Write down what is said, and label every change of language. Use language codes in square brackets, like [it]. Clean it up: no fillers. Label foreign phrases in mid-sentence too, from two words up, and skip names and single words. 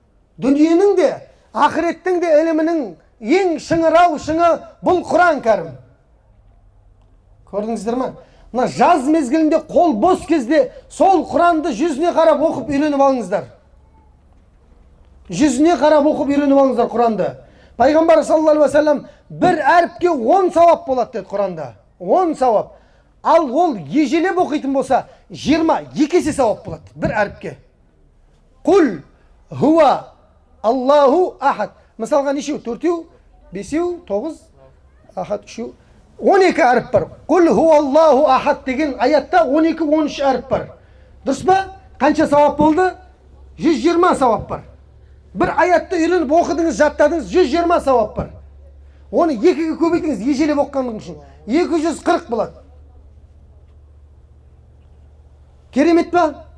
[kk] Дүниенің де, ақыреттің де ілімінің ең шыңырау шыңы бұл Құран кәрім. Көрдіңіздер ма? Мына жаз мезгілінде қол бос кезде сол Құранды жүзіне қарап оқып үйреніп алыңыздар. Жүзіне қарап оқып үйреніп алыңыздар Құранды. Пайғамбар [ar] صلى الله عليه وسلم [kk] бір әріпке 10 сауап болады деді Құранда. 10 сауап. Ал ол ежелеп оқитын болса 22 есе сауап болады бір әріпке. [ar] قل هو الله أحد. [kk] Мысалға нешеу? 4-еу, 5-еу, 9, ахад, 3-еу. 12 әріп бар. [ar] قل هو الله أحد [kk] деген аятта 12-13 әріп бар. Дұрыс па? Қанша сауап болды? 120 сауап бар. Бір аятты үйреніп оқыдыңыз, жаттадыңыз, 120 сауап бар. Оны 2-ге көбейтіңіз, ежелеп оққандың үшін 240 болады. Керемет па?